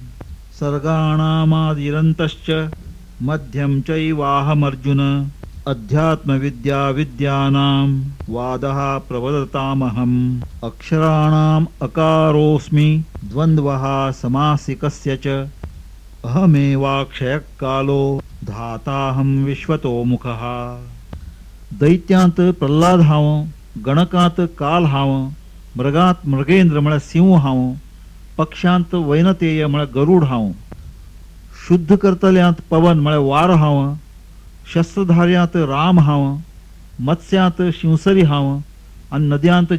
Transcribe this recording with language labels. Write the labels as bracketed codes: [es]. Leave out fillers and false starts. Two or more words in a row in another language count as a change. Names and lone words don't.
[sa] सर्गाणामादिरन्तश्च मध्यं चैवाहमर्जुन अध्यात्मविद्या विद्यानां वादः प्रवदतामहम् अक्षराणाम् अकारोऽस्मि द्वन्द्वः समासिकस्य च अहमेवाक्षयः कालो धाताहं विश्वतोमुखः [kok] दैत्यांत प्रल्हाद हांव गणकांत काल हांव मृगांत मृगेंद्र म्हळ्यार सिंह हांव पक्षांत वैनतेय म्हळ्यार गरुड हांव शुद्ध करतल्यांत पवन म्हळ्यार वार हांव शस्त्रधार्यांत राम हांव मत्स्यांत शिवसरी हांव आणि नद्यांत